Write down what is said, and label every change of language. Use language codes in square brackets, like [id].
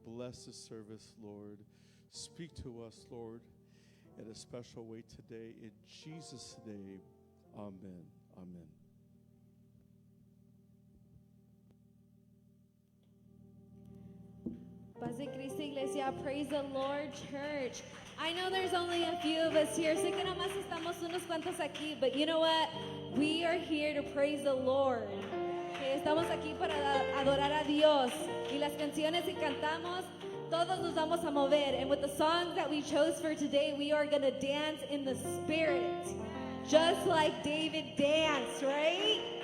[en] Bless the service, Lord. Speak to us, Lord, in a special way today. In Jesus' name, amen. Amen. [es] Paz de Cristo, Iglesia. [en] Praise the Lord, church. I know there's only a few of us here. [es] Sé que nomás estamos unos cuantos aquí, [en] but you know what? We are here to praise the Lord. [es] Que estamos aquí para adorar a Dios. Y las canciones que cantamos, todos nos vamos a mover. [en] And with the songs that we chose for today, we are going to dance in the Spirit. Just like David danced, right?